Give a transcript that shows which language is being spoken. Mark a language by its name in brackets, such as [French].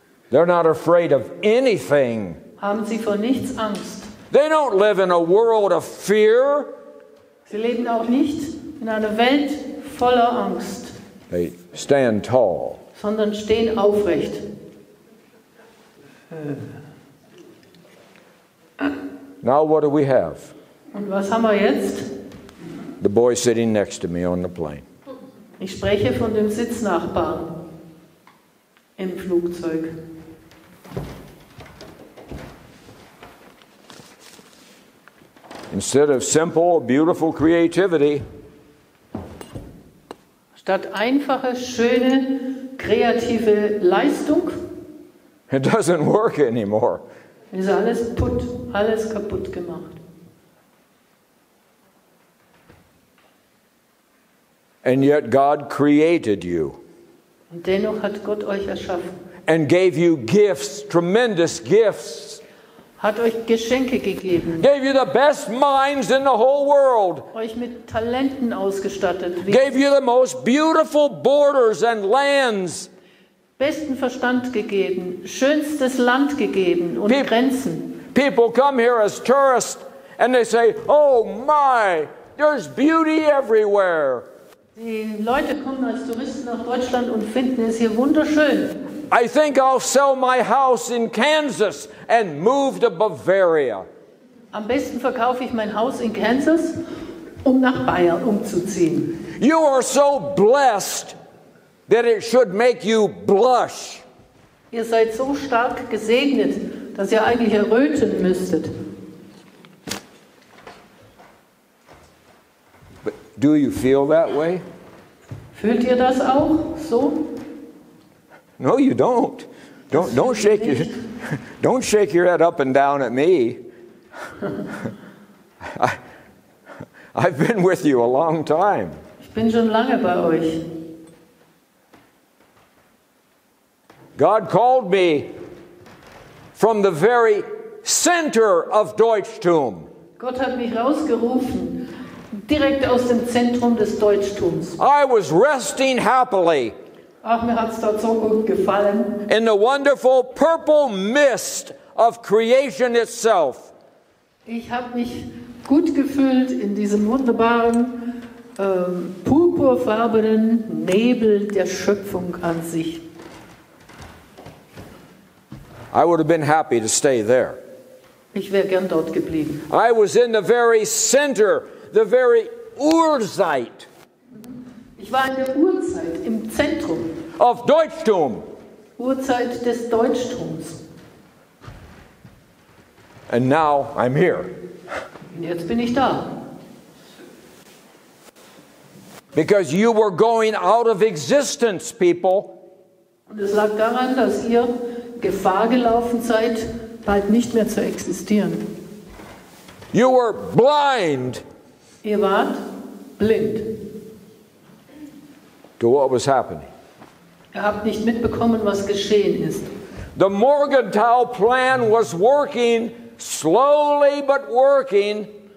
[English] they're not afraid of anything. [German] haben sie vor nichts Angst. [English] They don't live in a world of fear. [German] Sie leben auch nicht in einer Welt voller Angst, [English] They stand tall. [German] sondern stehen aufrecht. [English] Now what do we have? [German] Und was haben wir jetzt? [English] The boy sitting next to me on the plane. [German] Ich spreche von dem Sitznachbarn im Flugzeug. [English] Instead of simple, beautiful creativity, [German] Statt einfache, schöne, kreative Leistung [English] it doesn't work anymore. [German] ist alles putt, alles kaputt gemacht. [English] And yet God created you [German] Und dennoch hat Gott euch erschaffen, [English] and gave you gifts, tremendous gifts. [German] hat euch Geschenke gegeben, [English] Gave you the best minds in the whole world. [German] euch mit Talenten ausgestattet, [English] Gave you the most beautiful borders and lands. [German] besten Verstand gegeben, schönstes Land gegeben und Grenzen. [English] People come here as tourists and they say, oh my, there's beauty everywhere. [German] Die Leute kommen als Touristen nach Deutschland und finden es hier wunderschön. [English] I think I'll sell my house in Kansas and move to Bavaria. [German] Am besten verkaufe ich mein Haus in Kansas, um nach Bayern umzuziehen. [English] You are so blessed that it should make you blush. [German] Ihr seid so stark gesegnet, dass ihr eigentlich erröten müsstet. [English] But do you feel that way? [German] Fühlt ihr das auch so? [English] No, you don't. Don't shake your head up and down at me. I've been with you a long time. [German] Ich bin schon lange bei euch. [English] God called me from the very center of Deutschtum. [German] Gott hat mich rausgerufen, direkt aus dem Zentrum des Deutschtums. [English] I was resting happily [German] Ach, mir hat es dort so gut gefallen. [English] in the wonderful purple mist of creation itself. [German] Ich habe mich gut gefühlt in diesem wunderbaren, purpurfarbenen Nebel der Schöpfung an sich. [English] I would have been happy to stay there. [German] Ich wäre gern dort geblieben. [English] I was in the very center, the very Urzeit [German] Ich war in der Urzeit, im Zentrum, [English] of Deutschtum. [German] Urzeit des Deutschtums. [English] And now I'm here. [German] Und jetzt bin ich da. [English] Because you were going out of existence, people. [German] Und es lag daran, dass ihr Gefahr gelaufen seid, bald nicht mehr zu existieren. [English] You were blind [German] Ihr wart blind. [English] to what was happening. [German] Ihr habt nicht mitbekommen, was geschehen ist. [English] The Morgenthau plan was working, slowly but working.